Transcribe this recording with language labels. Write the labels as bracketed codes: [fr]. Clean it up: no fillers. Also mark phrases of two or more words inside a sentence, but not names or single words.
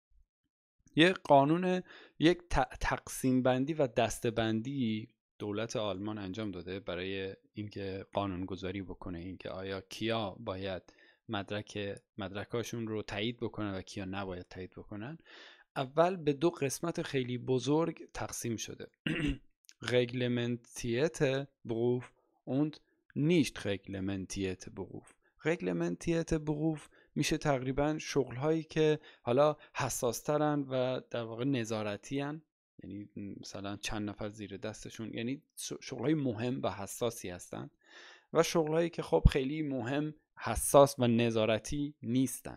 [fa] یک تقسیم بندی و دسته بندی دولت آلمان انجام داده برای اینکه قانون گذاری بکنه، اینکه آیا کیا باید مدرکاشون رو تایید بکنن و کیا نباید تایید بکنن. اول به 2 قسمت خیلی بزرگ تقسیم شده. [de] Reglementierte Beruf und nicht reglementierte Beruf. Reglementierte Beruf [fa] میشه تقریبا شغل‌هایی که حالا حساسترن و در واقع نظارتی هن، یعنی مثلا چند نفر زیر دستشون، یعنی شغل‌های مهم و حساسی هستن، و شغل‌هایی که خب خیلی مهم، حساس و نظارتی نیستن.